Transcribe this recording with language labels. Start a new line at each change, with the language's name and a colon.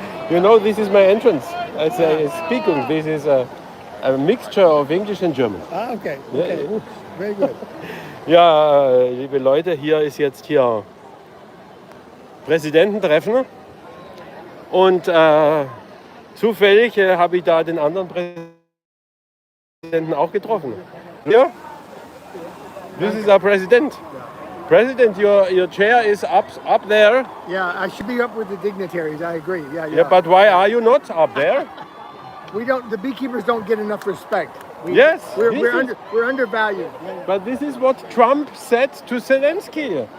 English: You know, this is my entrance. I say speaking. This is a mixture of English and German. Ah, okay. Okay. Yeah. Very good.
German: Ja, liebe Leute, hier ist jetzt hier Präsidententreffen und zufällig habe ich da den anderen Präsidenten auch getroffen.
English: Ja? This is our president. President, your chair is up there. Yeah, I should be up with the dignitaries. I agree. Yeah. Yeah, but why are you not up there? We don't. The beekeepers don't get enough respect. Yes, we're undervalued. But this is what Trump said to Zelensky.